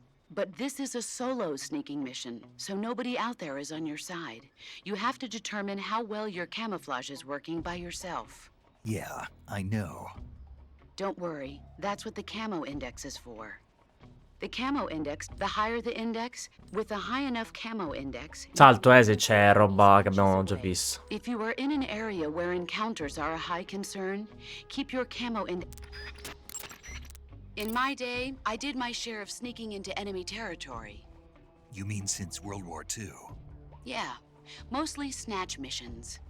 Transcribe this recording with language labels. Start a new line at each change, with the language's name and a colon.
English: But this is a solo sneaking mission, so nobody out there is on your side. You have to determine how well your camouflage is working by yourself. Yeah, I know. Don't worry, that's what the camo index is for. The camo index, the higher the index, with a high enough camo index...
Italian: Salto se c'è roba che abbiamo già visto.
English: If you are in an area where encounters are a high concern, keep your camo index... In my day, I did my share of sneaking into enemy territory. You mean since World War II? Yeah, mostly snatch missions.